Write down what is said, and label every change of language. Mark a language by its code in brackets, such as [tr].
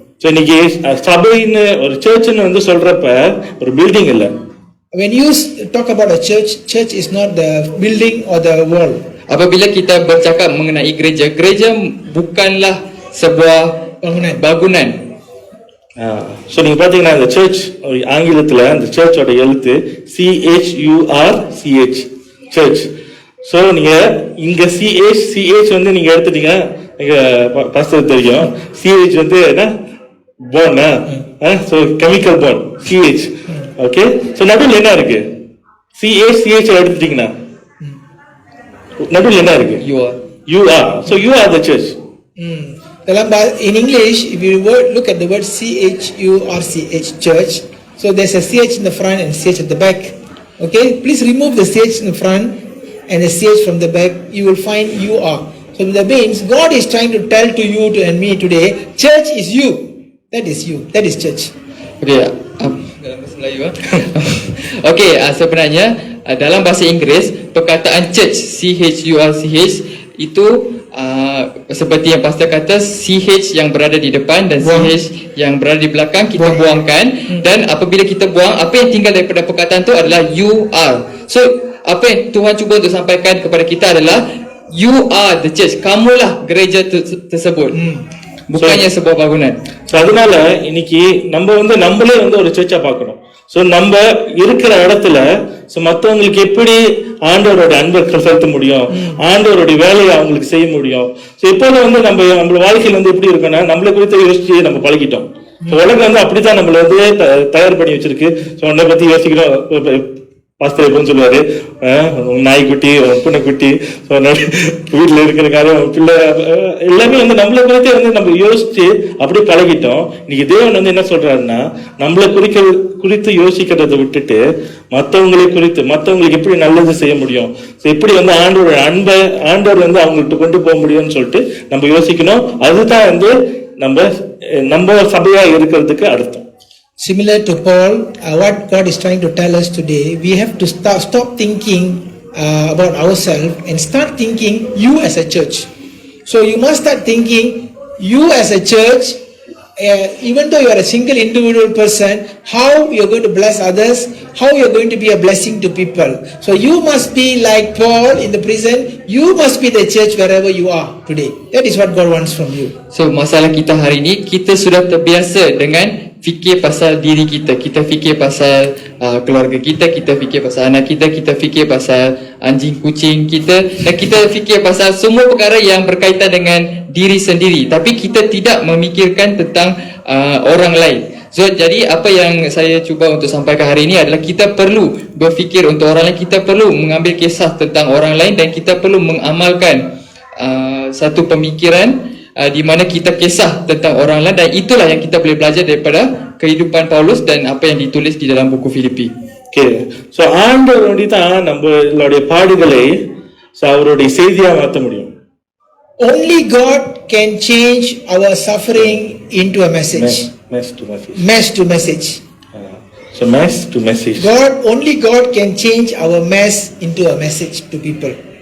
[ta] So இன்னைக்கு சபைன்னு ஒரு சர்ச்னு வந்து சொல்றப்ப ஒரு பில்டிங் இல்ல. [en] When you talk about a church, church is not the building or the wall. [ms] Apabila kita bercakap mengenai gereja, gereja bukanlah sebuah bangunan. [ta] So நீங்க பாத்தீங்கன்னா இந்த சர்ச் ஆங்கிலத்துல அந்த சர்ச்சோட எழுத்து CHURCH, சர்ச். ஸோ நீங்க இங்க சிஹெச் வந்து நீங்க எடுத்துட்டீங்க, நீங்க பாஸ்டர் தெரியும், சிஹெச் வந்து என்ன bond, so chemical bond CH. Okay, so நடுவில் என்ன இருக்கு? சிஹெச் எடுத்துட்டீங்கன்னா நடுவில் என்ன இருக்கு? [en] You are. So you are the church. In English, if you look at the word CHURCH, church, so there's a CH in the front and CH at the back. Okay, please remove the CH in the front and the CH from the back. You will find you are. So that means God is trying to tell to you and me today, church is you. That is you. That is church. [ms] Okay, dalam bahasa Melayu. Okay, sebenarnya dalam bahasa Inggeris perkataan church, CHURCH, itu seperti yang pastor kata, CH yang berada di depan dan CH yang berada di belakang kita buangkan, dan apabila kita buang, apa yang tinggal daripada perkataan itu adalah [en] you are. [ms] So apa yang Tuhan cuba untuk sampaikan kepada kita adalah [en] you are the church. [ms] Kamulah gereja tersebut. Bukannya sebuah bangunan. [ta] So அதனால இன்னைக்கு நம்ம வந்து நம்மளே வந்து ஒரு சர்ச்சா பார்க்கணும். So நம்ம இருக்கிற இடத்துல ஸோ மற்றவங்களுக்கு எப்படி ஆண்டவரோட அன்பை செலுத்த முடியும், ஆண்டவருடைய வேலையை அவங்களுக்கு செய்ய முடியும். ஸோ இப்போது வந்து நம்ம வாழ்க்கையில் வந்து எப்படி இருக்குன்னா, நம்மளை குறித்து யோசிச்சு நம்ம பழகிட்டோம். உலகம் வந்து அப்படித்தான் நம்மள வந்து தயார் பண்ணி வச்சிருக்கு. ஸோ உன்னை பத்தி யோசிக்கிறோம். பாஸ்தர் எப்படின்னு சொல்லுவாரு, நாய்க்குட்டி, பூனைக்குட்டி, வீட்டுல இருக்கிற காரியம், பிள்ளை, எல்லாமே வந்து நம்மளை குறித்தே வந்து நம்ம யோசிச்சு அப்படி பழகிட்டோம். இன்னைக்கு தேவன் வந்து என்ன சொல்றாருன்னா, நம்மளை குறித்து யோசிக்கிறத விட்டுட்டு மற்றவங்களுக்கு எப்படி நல்லது செய்ய முடியும், எப்படி வந்து ஆண்டவர் வந்து அவங்கள்ட்ட கொண்டு போக முடியும்னு சொல்லிட்டு நம்ம யோசிக்கணும். அதுதான் வந்து நம்ம சபையா இருக்கிறதுக்கு அர்த்தம். [en] Similar to Paul, what God is trying to tell us today, we have to stop thinking about ourselves and start thinking you as a church. So you must start thinking you as a church, even though you are a single individual person, how you're going to bless others, how you're going to be a blessing to people. So you must be like Paul in the prison, you must be the church wherever you are today. That is what God wants from you. [ms] So masalah kita hari ini, kita sudah terbiasa dengan fikir pasal diri kita. Kita fikir pasal keluarga kita, kita fikir pasal anak kita, kita fikir pasal anjing kucing kita, dan kita fikir pasal semua perkara yang berkaitan dengan diri sendiri, tapi kita tidak memikirkan tentang orang lain. So jadi apa yang saya cuba untuk sampaikan hari ini adalah kita perlu berfikir untuk orang lain, kita perlu mengambil kisah tentang orang lain, dan kita perlu mengamalkan satu pemikiran di mana kita kisah tentang orang lain, dan itulah yang kita boleh belajar daripada kehidupan Paulus dan apa yang ditulis di dalam buku Filipi. [ta] Okay, so ஆண்டவர் வந்து தான் நம்மளுடைய பாடுகளை அவருடைய செய்தியா மாற்ற முடியும். [en] Only God can change our suffering into a message. Mess to message. So mess to message. Only God can change our mess into a message to people.